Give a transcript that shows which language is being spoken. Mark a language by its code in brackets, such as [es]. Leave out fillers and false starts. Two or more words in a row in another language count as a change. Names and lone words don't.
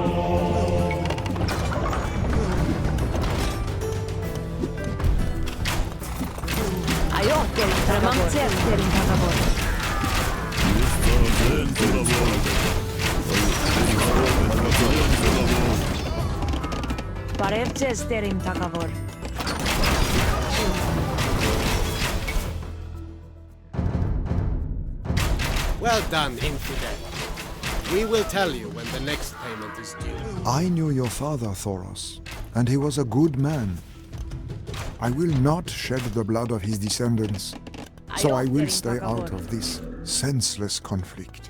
[hy] Այո, Տեր իմ թագավոր։ Ձեր, Տեր իմ թագավոր։ Ես ծառայել եմ զորավոր։ Բարև ձեզ, Տեր իմ թագավոր։ [en] Well done, infidel. We will tell you when the next payment is due. I knew your father, Thoros, and he was a good man. I will not shed the blood of his descendants, so I will stay out of this senseless conflict.